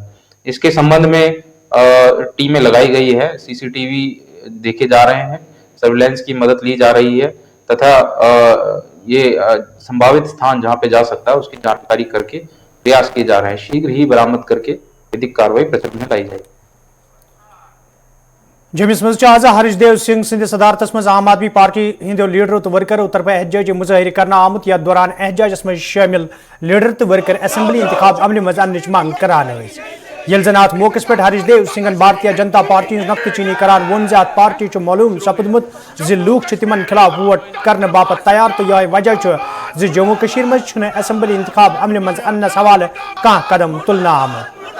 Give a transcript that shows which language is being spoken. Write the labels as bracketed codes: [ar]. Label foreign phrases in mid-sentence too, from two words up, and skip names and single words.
[hi] इसके संबंध में टीमें लगाई गई है, सीसीटीवी देखे जा रहे हैं, सर्विलांस की मदद ली जा रही है तथा ये संभावित स्थान जहां पे जा सकता है उसकी जानकारी करके प्रयास किए जा रहे हैं। शीघ्र ही बरामद करके विधिक कार्रवाई प्रचलन में लाई जाएगी। [ks] जमिस मज हरीशदेव सिंह सिंध सदारतस मज आम आदमी पार्टी हिंदो लीडर तो वर्कर तरफ एहतजाजी मुजाहिर करना आमुत, यथ दौरान एहतजाजस मज शामिल लीडर तो वर्कर असेंबली इंतखाब अमल मज अनच मंग करान यल जन अत मौके पे हरीशदेव सिंह भारतीय जनता पार्टी नक्त चीनी करान वोन जे अत पार्टी मालूम सपदमुत जि लूख तिमन खिलाफ वोट करने बापत तैयार, तो यह वजह जि जम्मू कश्मीर मज असेंबली इंतखाब अमल मज अनस हवाले कह कदम तुलना आमुत।